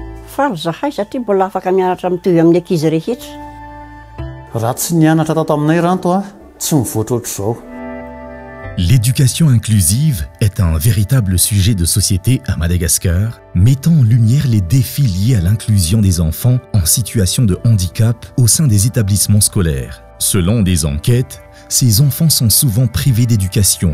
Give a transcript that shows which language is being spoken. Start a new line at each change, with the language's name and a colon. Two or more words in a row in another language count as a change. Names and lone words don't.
Malagasy: faly zahay satria mbola afaka mianatra mitovy amin'ny ankizy rehetra. Raha tsy nianatra tato aminay ranto a tsy mivoatra ohatr'izao.
French: L'éducation inclusive est un véritable sujet de société à Madagascar, mettant en lumière les défis liés à l'inclusion des enfants en situation de handicap au sein des établissements scolaires. Selon des enquêtes, ces enfants sont souvent privés d'éducation.